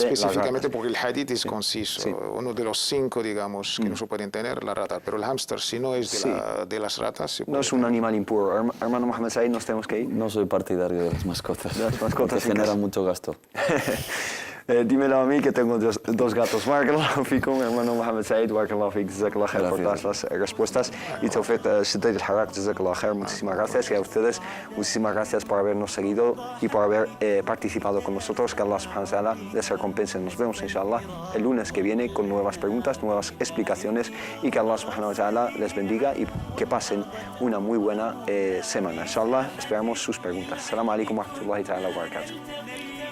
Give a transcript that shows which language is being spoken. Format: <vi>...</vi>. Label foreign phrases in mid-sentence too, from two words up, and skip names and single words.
<es>porque el hadith es conciso. Sí. Uno de los 5, digamos, que no se pueden tener, la rata. Pero el hámster, si no es de las ratas, se puede no es un animal impuro. Hermano Mohammed Said, nos tenemos que ir. No soy partidario de las mascotas. Que generan mucho gasto. Dímelo a mí, que tengo dos gatos.</es> <ar>بارك الله فيكم,</ar> <es>hermano Mohammed Said,</es> <ar>بارك الله فيك، جزاك الله خير</ar> <es>por todas las respuestas. Y Tawfiq Siddiq al-Harak,</es> <ar>جزاك الله خير,</ar> <es>muchísimas gracias. Y a ustedes, muchísimas gracias por habernos seguido y por haber participado con nosotros. Que</es> <ar>الله سبحانه وتعالى</ar> <es>les recompense. Nos vemos, inshallah, el lunes que viene con nuevas preguntas, nuevas explicaciones. Y que</es> <ar>الله سبحانه وتعالى</ar> <es>les bendiga y que pasen una muy buena semana. Inshallah, esperamos sus preguntas.</es> <ar>السلام عليكم ورحمة الله تعالى وبركاته.</ar>